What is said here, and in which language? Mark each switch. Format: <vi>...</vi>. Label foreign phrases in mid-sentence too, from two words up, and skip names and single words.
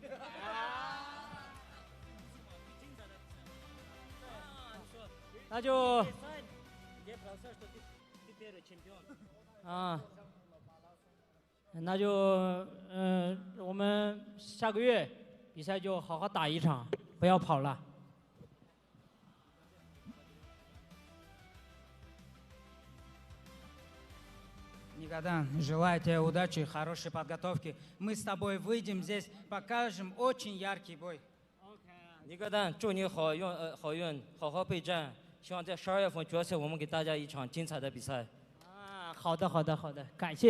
<zh>那就那就我们下个月比赛就好好打一场，不要跑了。</zh> <ru>Никогда желаю тебе удачи, хорошей подготовки. Мы с тобой выйдем здесь, покажем очень яркий бой.</ru> <zh>尼格丹，祝你好运，好好备战。希望在12月份决赛，我们给大家一场精彩的比赛。好的，感谢。</zh>